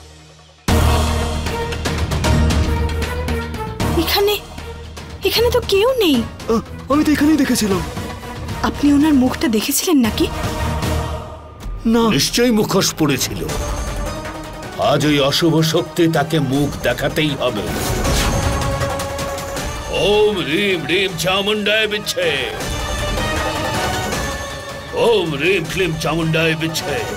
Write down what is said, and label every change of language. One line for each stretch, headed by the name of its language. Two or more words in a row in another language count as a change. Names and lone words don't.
Bangla: এখানে তো কেউ নেই। আমি তো এখানেই দেখেছিলাম। আপনি ওনার মুখটা দেখেছিলেন নাকি? না, নিশ্চয়ই মুখোশ পড়েছিল। আজ ওই অশুভ শক্তি তাকে মুখ দেখাতেই হবে।
Sanskrit: ओम ह्रीं ह्रीं चामुंडाय बिच्छे। ओम ह्रीं क्लीं चामुंडाय बिच्छे।